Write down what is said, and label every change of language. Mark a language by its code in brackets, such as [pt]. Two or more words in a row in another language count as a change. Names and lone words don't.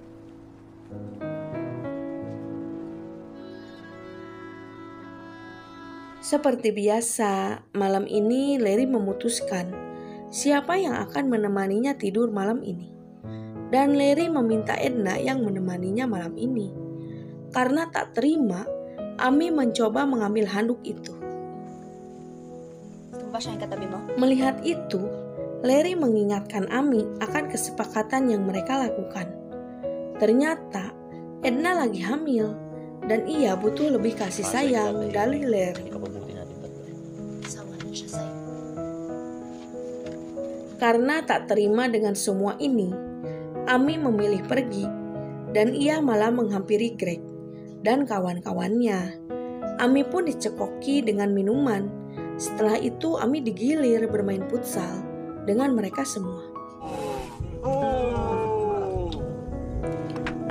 [id] Seperti biasa, malam ini Larry memutuskan siapa yang akan menemaninya tidur malam ini. Dan Larry meminta Edna yang menemaninya malam ini. Karena tak terima, Amy mencoba mengambil handuk itu. [tl] Tumba siya yung katabi mo? [id] Melihat itu, Larry mengingatkan Amy akan kesepakatan yang mereka lakukan. Ternyata, Edna lagi hamil dan ia butuh lebih kasih sayang dari Larry. [tl] Sawa na siya sa'yo. [id] Karena tak terima dengan semua ini, Amy memilih pergi dan ia malah menghampiri Greg dan kawan-kawannya. Amy pun dicekoki dengan minuman. Setelah itu Amy digilir bermain futsal dengan mereka semua.